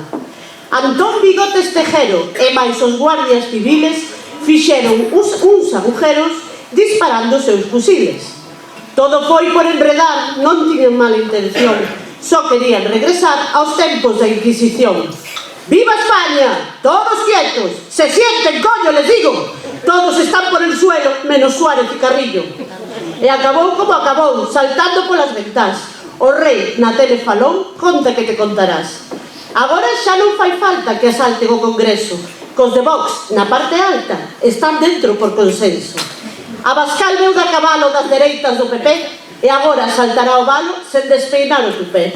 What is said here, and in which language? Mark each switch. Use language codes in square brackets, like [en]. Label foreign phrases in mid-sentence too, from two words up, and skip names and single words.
[gl] Antón Bigotes Tejero e máis os [es] guardias civiles [gl] fixeron uns agujeros disparando os seus fusiles. Todo foi por enredar, non tiñan mala intención, só querían regresar aos tempos da Inquisición. [es] ¡Viva España! ¡Todos quietos! ¡Se sienten, coño, les digo! Todos están por el suelo, menos Suárez y Carrillo. [gl] E acabou como acabou, saltando polas ventás. O rei na tele falou, conta que te contarás. Agora xa non fai falta que asalten o Congreso. Cos de Vox, na parte alta, están dentro por consenso. Abascal veu da cabalo das dereitas do PP e agora saltará o valo sen despeinar o tupé.